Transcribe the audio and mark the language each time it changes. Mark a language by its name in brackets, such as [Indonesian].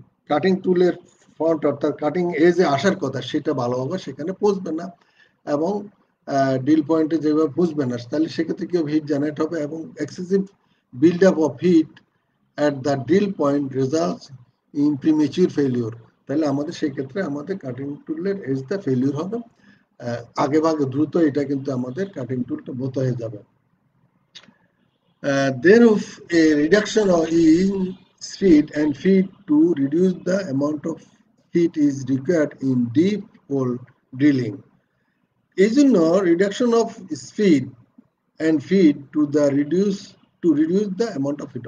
[Bangla] Cutting টুলের front অর্থাৎ cutting এজে আসার কথা, সেটা ভালোভাবে সেখানে পৌঁছবে না এবং ড্রিল পয়েন্টে যেভাবে বুঝবে না, তাহলে সেক্ষেত্রে কি হিট জেনারেট হবে এবং [English] Excessive build up of heat at the drill point results in premature failure. [Bangla] তাহলে আমাদের সেক্ষেত্রে আমাদের কাটিং টুলের এজটা ফেলিওর হবে, আগে ভাগে দ্রুত এটা কিন্তু আমাদের কাটিং টুলটা বোত হয়ে যাবে। [English] Then a reduction in speed and feed to reduce the amount of heat is required in deep hole drilling. [Bangla] এই জন্য [English] Reduction of speed and feed to reduce the amount of heat.